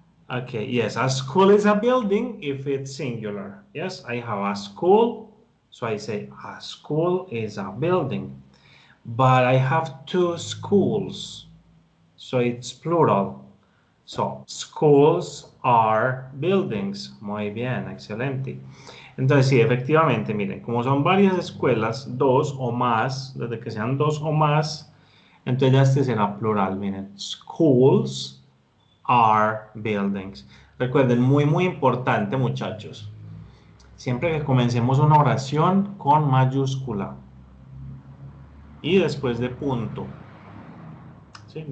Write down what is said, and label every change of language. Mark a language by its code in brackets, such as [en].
[en] Okay, yes, a school is a building if it's singular. Yes, I have a school, so I say a school is a building. But I have two schools, so it's plural. So, schools are buildings. [es] Muy bien, excelente. Entonces, sí, efectivamente, miren, como son varias escuelas, dos o más, desde que sean dos o más, entonces ya este será plural. [en] Miren, schools are buildings. [es] Recuerden, muy, muy importante, muchachos. Siempre que comencemos una oración con mayúscula y después de punto, ¿sí?